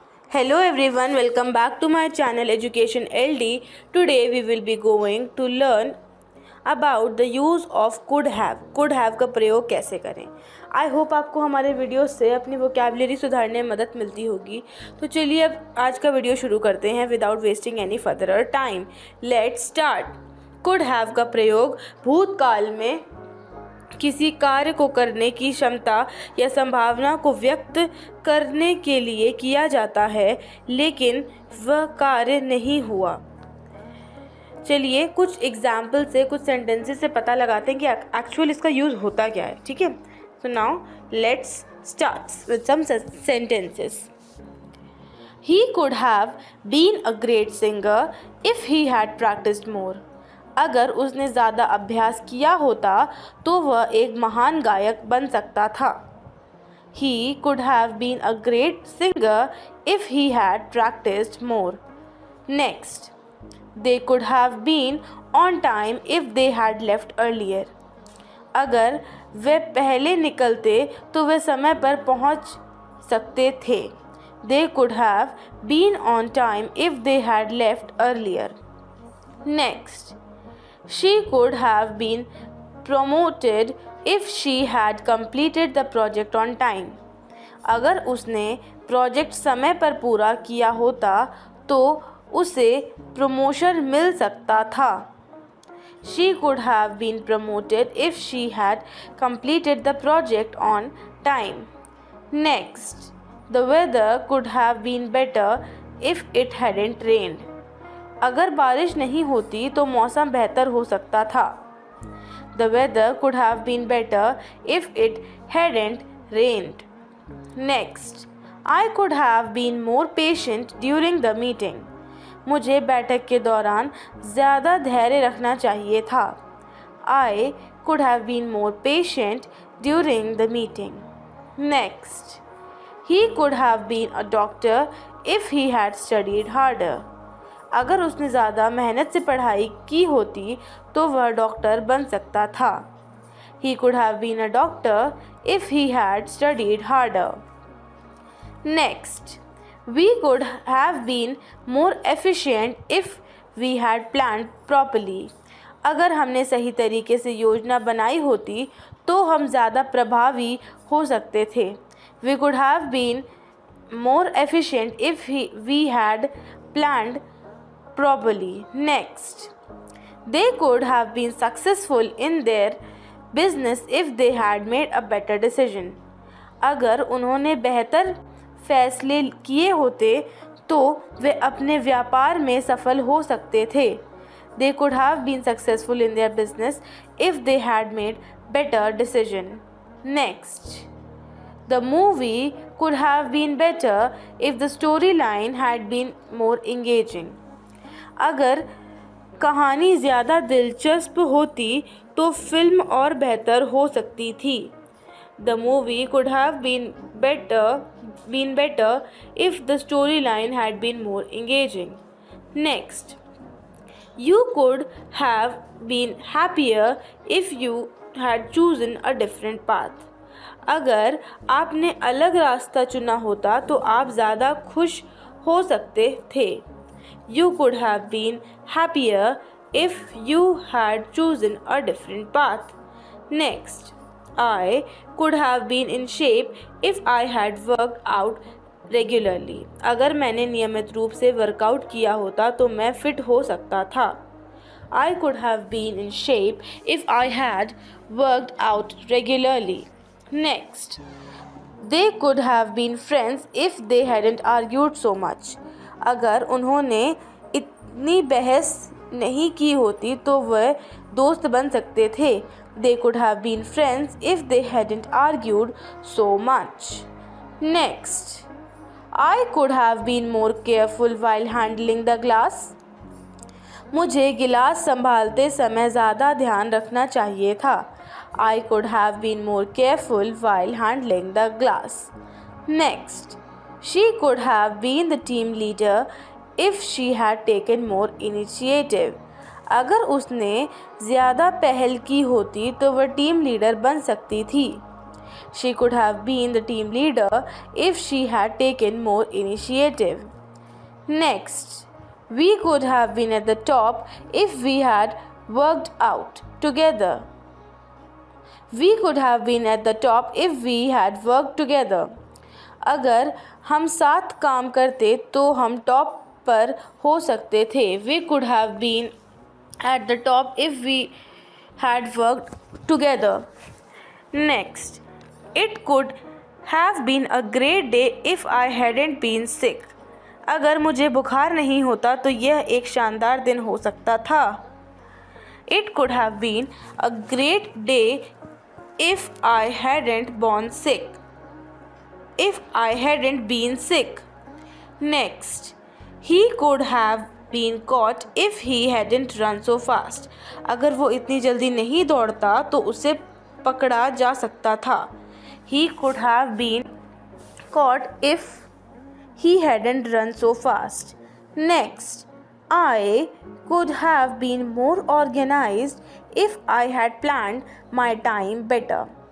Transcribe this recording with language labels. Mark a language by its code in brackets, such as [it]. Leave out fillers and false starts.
[en] Hello everyone, welcome back to my channel Education LD. Today we will be going to learn about the use of could have. [hi] Could have का प्रयोग कैसे करें. [en] I hope [hi] आपको हमारे video से अपनी vocabulary सुधारने में मदद मिलती होगी. तो चलिए अब आज का वीडियो शुरू करते हैं [en] Without wasting any further time. Let's start. [hi] Could have का प्रयोग भूतकाल में किसी कार्य को करने की क्षमता या संभावना को व्यक्त करने के लिए किया जाता है लेकिन वह कार्य नहीं हुआ. चलिए कुछ एग्जाम्पल से कुछ सेंटेंसेस से पता लगाते हैं कि एक्चुअल इसका यूज़ होता क्या है. ठीक है, [en] So now let's start with some sentences. He could have been a great singer if he had practised more. [hi] अगर उसने ज़्यादा अभ्यास किया होता तो वह एक महान गायक बन सकता था. [en] He could have been a great singer if he had practiced more. Next, they could have been on time if they had left earlier. [hi] अगर वे पहले निकलते तो वे समय पर पहुंच सकते थे. [en] They could have been on time if they had left earlier. Next, she could have been promoted if she had completed the project on time. [hi] अगर उसने प्रोजेक्ट समय पर पूरा किया होता तो उसे प्रमोशन मिल सकता था. [en] She could have been promoted if she had completed the project on time. Next, the weather could have been better if it hadn't rained. [hi] अगर बारिश नहीं होती तो मौसम बेहतर हो सकता था. [en] The weather could have been better if it hadn't rained. Next, I could have been more patient during the meeting. [hi] मुझे बैठक के दौरान ज़्यादा धैर्य रखना चाहिए था. [en] I could have been more patient during the meeting. Next, he could have been a doctor if he had studied harder. [hi] अगर उसने ज़्यादा मेहनत से पढ़ाई की होती तो वह डॉक्टर बन सकता था. [en] He could have been a doctor if he had studied harder. Next, we could have been more efficient if we had planned properly. [hi] अगर हमने सही तरीके से योजना बनाई होती तो हम ज़्यादा प्रभावी हो सकते थे. [en] We could have been more efficient if we had planned properly. Next, they could have been successful in their business if they had made a better decision. [hi] अगर उन्होंने बेहतर फैसले किए होते तो वे अपने व्यापार में सफल हो सकते थे. [en] They could have been successful in their business if they had made better decision. Next, the movie could have been better if the storyline had been more engaging. [hi] अगर कहानी ज़्यादा दिलचस्प होती तो फिल्म और बेहतर हो सकती थी. [en] The movie could have been better if the storyline had been more engaging. Next, you could have been happier if you had chosen a different path. [hi] अगर आपने अलग रास्ता चुना होता तो आप ज़्यादा खुश हो सकते थे. [en] You could have been happier if you had chosen a different path. Next, I could have been in shape if I had worked out regularly. [hi] अगर मैंने नियमित रूप से वर्कआउट किया होता तो मैं फिट हो सकता था. [en] I could have been in shape if I had worked out regularly. Next, they could have been friends if they hadn't argued so much. [hi] अगर उन्होंने इतनी बहस नहीं की होती तो वह दोस्त बन सकते थे. [en] They could have been friends if they hadn't argued so much. Next, I could have been more careful while handling the glass. [hi] मुझे गिलास संभालते समय ज़्यादा ध्यान रखना चाहिए था. [en] I could have been more careful while handling the glass. Next, she could have been the team leader if she had taken more initiative. [hi] अगर उसने ज़्यादा पहल की होती तो वह टीम लीडर बन सकती थी. [en] She could have been the team leader if she had taken more initiative. Next, we could have been at the top if we had worked out together. We could have been at the top if we had worked together. [hi] अगर हम साथ काम करते तो हम top पर हो सकते थे. [en] We could have been at the top if we had worked together. Next, it could have been a great day if I hadn't been sick. [hi] अगर मुझे बुखार नहीं होता तो यह एक शानदार दिन हो सकता था. [en] It could have been a great day if I hadn't been sick. If I hadn't been sick. Next, he could have been caught if he hadn't run so fast. [hi] अगर वो इतनी जल्दी नहीं दौड़ता तो उसे पकड़ा जा सकता था. [en] He could have been caught if he hadn't run so fast. Next, I could have been more organized if I had planned my time better.